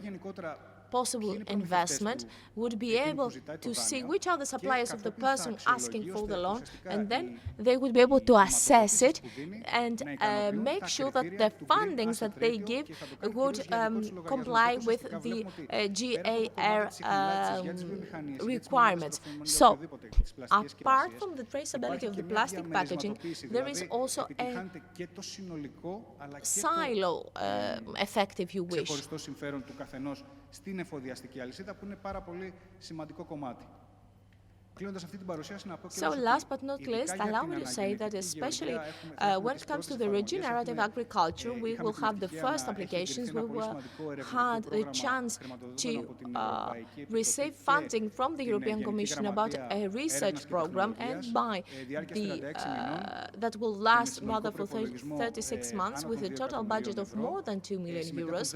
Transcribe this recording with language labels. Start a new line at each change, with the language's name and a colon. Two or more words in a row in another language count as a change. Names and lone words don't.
English: possible investment, would be able to see which are the suppliers of the person asking for the loan, and then they would be able to assess it and make sure that the fundings that they give would comply with the GAR requirements. So, apart from the traceability of the plastic packaging, there is also a silo effect, if you wish.
Greek: Στην εφοδιαστική αλυσίδα που είναι πάρα πολύ σημαντικό κομμάτι.
English: So last but not least, allow me to say that especially when it comes to the regenerative agriculture, we will have the first applications. We had the chance to receive funding from the European Commission about a research program, and by that will last rather for 36 months with a total budget of more than 2 million euros.